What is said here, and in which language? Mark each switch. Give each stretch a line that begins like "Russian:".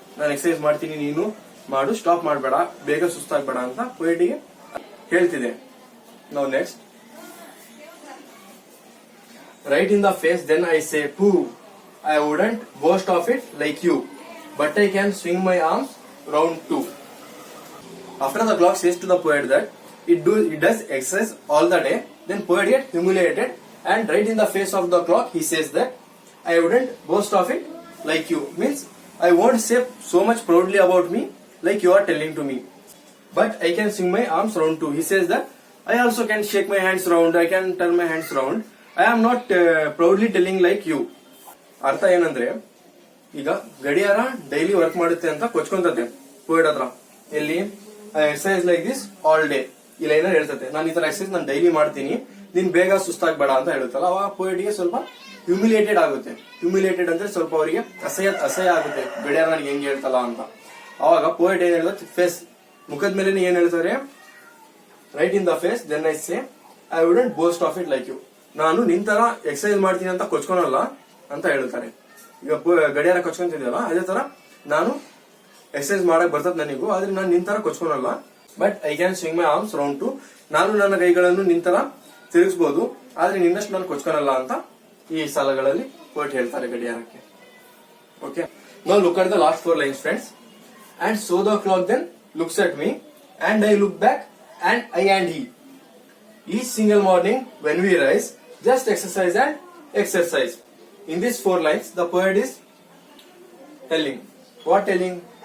Kannada: ನಾನು ಎಕ್ಸರ್ಸೈಸ್ ಮಾಡ್ತೀನಿ, ನೀನು ಮಾಡು, ಸ್ಟಾಪ್ ಮಾಡಬೇಡ, ಬೇಗ ಸುಸ್ತಾಗ್ಬೇಡ ಅಂತ ಪೊಯಿಟಿಗೆ ಹೇಳ್ತಿದೆ.
English: Now next, right in the face then I say pooh, I wouldn't boast of it like you, but I can swing my arms round 2. After the clock says to the poet that it does exercise all the day, then poet gets humiliated and right in the face of the clock he says that I wouldn't boast of it like you, means I won't say so much proudly about me like you are telling to me, but I can swing my arms round 2. He says that I also can shake my hands round, I can turn my hands round. I am not proudly telling like you.
Kannada: ಅರ್ಥ ಏನಂದ್ರೆ, ಈಗ ಗಡಿಯಾರ daily work ಮಾಡುತ್ತೆ ಅಂತ ಕೊಚ್ಕೊಂತತೆ poet ಹತ್ರ. ಎಲ್ಲಿ
English: exercise like this all day
Kannada: ಈ ಲೈನಲ್ಲಿ ಹೇಳ್ತತೆ, ನಾನು ಈ ತರ ಎಕ್ಸರ್ಸೈಸ್ ನಾನು ಡೈಲಿ ಮಾಡ್ತೀನಿ, ನೀನ್ ಬೇಗ ಸುಸ್ತಾಗ್ಬೇಡ ಅಂತ ಹೇಳುತ್ತಲ್ಲ. ಅವಾಗ ಪೋಯಿಟ್ಗೆ ಸ್ವಲ್ಪ ಹ್ಯೂಮಿಲಿಯೇಟೆಡ್ ಆಗುತ್ತೆ. ಹ್ಯೂಮಿಲಿಯೇಟೆಡ್ ಅಂದ್ರೆ ಸ್ವಲ್ಪ ಅವರಿಗೆ ಅಸಹ್ಯ ಆಗುತ್ತೆ, ಗಡಿಯಾರ ನನಗೆ ಹೆಂಗೆ ಹೇಳ್ತಲ್ಲ ಅಂತ. ಅವಾಗ ಪೋಯಿಟ್ ಏನ್ ಹೇಳ್ತಾರೆ, ಫೇಸ್ ಮುಖದ ಮೇಲೆ ಏನ್ ಹೇಳ್ತಾರೆ,
English: right in the face then I say I wouldn't boast of it like you,
Kannada: ನಾನು ನಿನ್ ತರ ಎಕ್ಸರ್ಸೈಸ್ ಮಾಡ್ತೀನಿ ಅಂತ ಕೊಚ್ಕೊಳಲ್ಲ ಅಂತ ಹೇಳ್ತಾರೆ. ಈಗ ಗಡಿಯಾರ ಕೊಚ್ಕೊಂತಿದ್ಯಲ್ಲ ಅದೇ ತರ ನಾನು ಎಕ್ಸರ್ಸೈಸ್ ಮಾಡಕ್ ಬರ್ತದ ನನಗೂ, ಆದ್ರೆ ನಾನು ನಿನ್ ತರ ಕೊಚ್ಕೊಳಲ್ಲ.
English: but I can swing my arms round 2,
Kannada: ನಾನು ನನ್ನ ಕೈಗಳನ್ನು ನಿನ್ ತರ ತಿರುಗಿಸಬಹುದು, ಆದ್ರೆ ನಿನ್ನಷ್ಟು ನಾನು ಕೊಚ್ಕೊನಲ್ಲ ಅಂತ ಈ ಸಾಲಗಳಲ್ಲಿ ಪೋಯಟ್ ಹೇಳ್ತಾರೆ ಗಡಿಯಾರಕ್ಕೆ.
English: Okay, now look at the last 4 lines friends. And so the clock then looks at me, and I look back, and I and he. Each single morning when we rise, just exercise and exercise. In these 4 lines, the poet is telling. What telling?